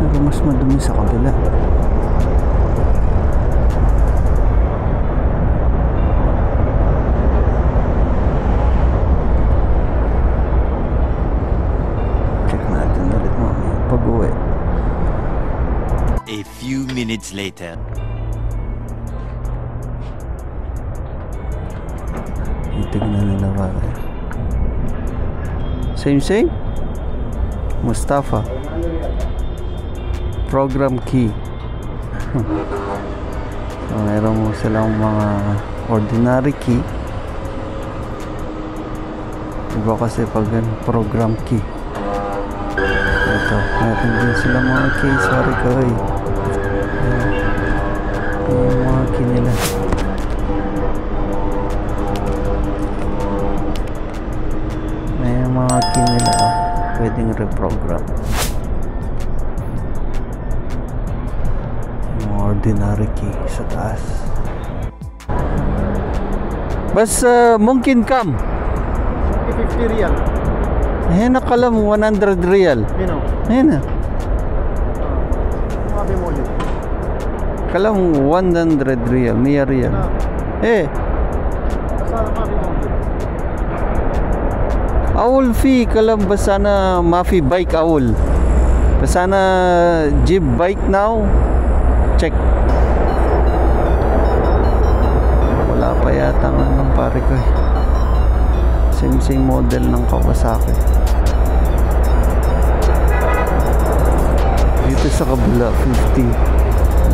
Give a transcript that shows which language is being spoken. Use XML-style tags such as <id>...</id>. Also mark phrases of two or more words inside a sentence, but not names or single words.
<tl>mas madumi sa kabila. Check natin ulit mamaya pag-uwi.</tl> <en>A few minutes later.</en> <tl>Itignan nila pare. Same? Mustafa.</tl> <en>Program key.</en> <tl>So, meron mo silang mga</tl> <en>ordinary key.</en> <tl>Iba kasi pag</tl> <en>program key.</en> <tl>Ito, meron din silang mga key. Sorry ko eh. Yung mga key nila. May mga key nila pwedeng reprogram. Yung</tl> <en>ordinary key</en> <tl>sa taas.</tl> <ar>Bas mungkin kam 50 riyal. هنا قلم 100 ريال Mino. هنا ما في موجود. قلم 100 ريال 100 ريال ايه بس هذا ما في موجود. اول في قلم بس انا ما في بايك اول بس انا جيب بايك ناو</ar> <tl>check wala pa yata ng pare ko eh. Same model ng Kawasaki. Dito sa kabila 50.</tl>